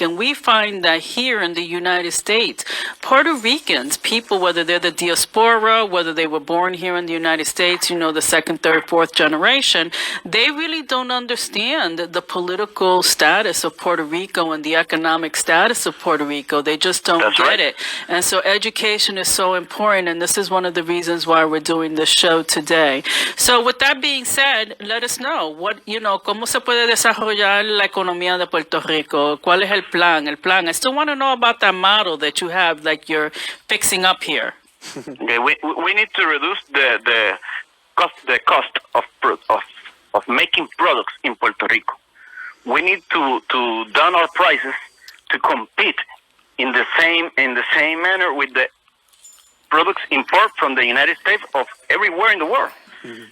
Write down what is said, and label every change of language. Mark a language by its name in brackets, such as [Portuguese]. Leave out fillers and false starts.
[English] And we find that here in the United States, Puerto Ricans, people, whether they're the diaspora, whether they were born here in the United States, the second, third, fourth generation, they really don't understand the political status of Puerto Rico and the economic status of Puerto Rico. They just don't get it. And so education is so important, and this is one of the reasons why we're doing this show today. So with that being said, let us know [Spanish] cómo se puede desarrollar la economía de Puerto Rico. ¿Cuál es el plan? [English] I still want to know about that model that you have, like you're fixing up here. Okay, we need to reduce the cost of making products in Puerto Rico. We need to down our prices to compete in the same manner with the products import from the United States of everywhere in the world. Mm-hmm.